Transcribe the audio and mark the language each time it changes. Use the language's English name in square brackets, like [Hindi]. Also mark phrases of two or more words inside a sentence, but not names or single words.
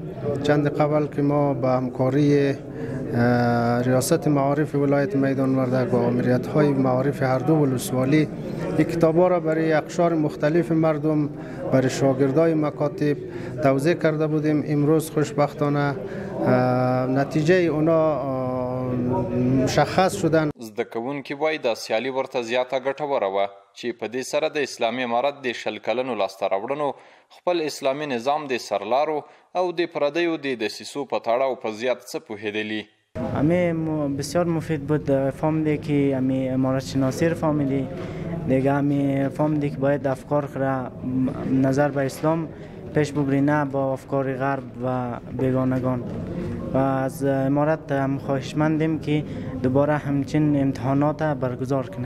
[Persian] چند قبل که ما با همکاری ریاست معارف ولایت میدان وردگ و آمریت های معارف هر دو ولسوالی این کتاب ها را برای اقشار مختلف مردم، برای شاگردای مکاتب توزیع کرده بودیم. امروز خوشبختانه نتیجه اونا مشخص شدن. [Pashto] زده کوونکي وایي دا سیالي ورته زیاته ګټوره وه چې په دې سره د اسلامي امارت د 20 کلنو لاسته راوړنو خپل اسلامي نظام د سرلارو او د پردیو د دسیسو په تړاو په زیات څه پوهېدلي. [Persian] همه بسیار مفید بود. فهمیدی که همه امارت شناسی رو فهمیدی، دیگه همه فهمیدی که باید افکار را نظر به اسلام پیش ببری، نه با افکار غرب و بیگانگان. و از امارت هم خواهشمندیم که دوباره همچین امتحانات برگزار کنه.